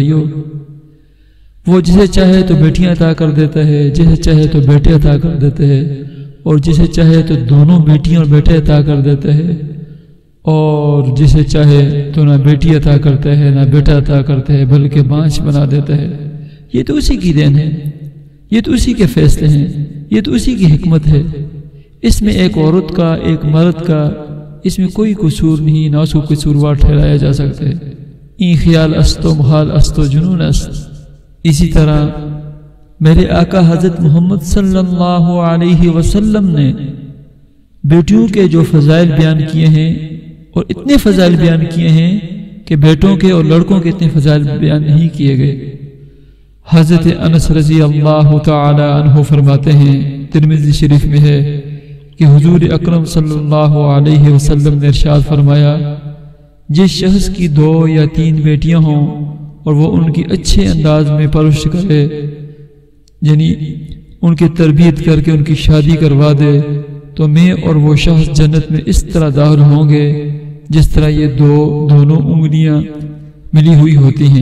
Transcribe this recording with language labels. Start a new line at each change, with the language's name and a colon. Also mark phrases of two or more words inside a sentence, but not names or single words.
Urdu: میرے بہن اور میرے بھائیوں، وہ جسے چاہے تو بیٹیاں عطا کر دیتا ہے، جسے چاہے تو بیٹے عطا کر دیتے ہیں، اور جسے چاہے تو دونوں بیٹیاں اور بیٹے عطا کر دیتے ہیں، اور جسے چاہے تو نہ بیٹی عطا کرتا ہے نہ بیٹا عطا کرتا ہے بلکہ بانجھ بنا دیتا ہے۔ یہ تو اسی کی دین ہے، یہ تو اسی کے فیصلے ہیں، یہ تو اسی کی حکمت ہے۔ اس میں ایک عورت کا ایک مرد کا اس میں کوئی قصور نہیں، نہ اس کو قصوروار ٹھہرایا جا سکتا ہے۔
Persian: این خیال است و محال است و جنون است۔
Urdu: اسی طرح میرے آقا حضرت محمد
Arabic: صلی اللہ علیہ وسلم
Urdu: نے بیٹیوں کے جو فضائل بیان کیے ہیں، اور اتنے فضائل بیان کیے ہیں کہ بیٹوں کے اور لڑکوں کے اتنے فضائل بیان نہیں کیے گئے۔ حضرت انس
Arabic: رضی اللہ تعالی عنہ
Urdu: فرماتے ہیں، ترمذی شریف میں ہے کہ حضور اکرم
Arabic: صلی اللہ علیہ وسلم
Urdu: نے ارشاد فرمایا، جس شخص کی 2 یا 3 بیٹیاں ہوں اور وہ ان کی اچھے انداز میں پرورش کرے، یعنی ان کی تربیت کر کے ان کی شادی کروا دے، تو میں اور وہ شخص جنت میں اس طرح داخل ہوں گے جس طرح یہ دونوں انگلیاں ملی ہوئی ہوتی ہیں۔